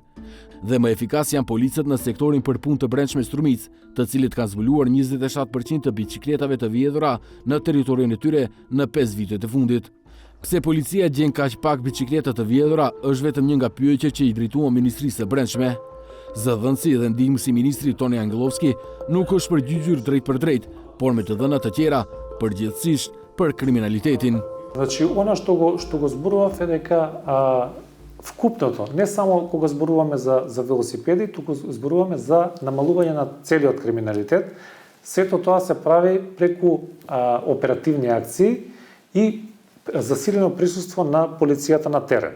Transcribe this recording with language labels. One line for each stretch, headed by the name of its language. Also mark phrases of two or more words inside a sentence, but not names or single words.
Albanian: Dhe më efikas janë policët në sektorin për punë të brendshme Strumic, të cilët kanë zbuluar 27% të bicikletave të vjedhura në territorin e tyre në 5 vitet e fundit. Pse policia gjen kaq pak bicikleta të vjedhura është vetëm një nga pyetjet që i drejtuan Ministrisë së Brendshme. Zëdhënësi dhe ndihmësi ministri Toni Angelovski nuk është përgjigjur drejt për drejt, por me të dhëna të tjera, përgjithsisht për kriminalitetin.
Macedonian: Значи, она што го зборував е дека вкупното, не само кога зборуваме за велосипеди, туку зборуваме за намалување на целиот криминалитет. Сето тоа се прави преку оперативни акции и засилено присуство на полицијата на терен.